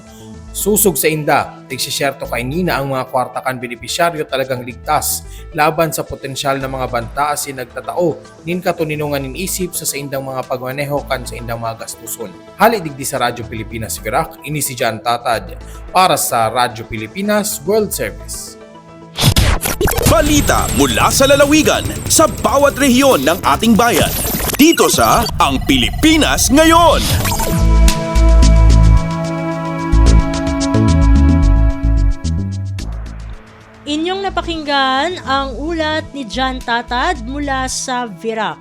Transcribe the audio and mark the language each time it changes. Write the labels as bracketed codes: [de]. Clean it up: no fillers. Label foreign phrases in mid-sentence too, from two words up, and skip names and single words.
[bik] Susog sa inda, tigsisyerto kay nina ang mga kwarta kan benepisyaryo talagang ligtas laban sa potensyal na mga banta asin nagtatao nin katuninungan nin isip sa indang mga pagmaneho kan sa indang mga gastuson. Hali digdi sa Radyo Pilipinas Virac, ini si Jan Tatad para sa Radyo Pilipinas World Service. [tl] Balita mula sa lalawigan sa bawat rehiyon ng ating bayan. Dito sa Ang Pilipinas Ngayon. Inyong napakinggan ang ulat ni Jan Tatad mula sa Virac.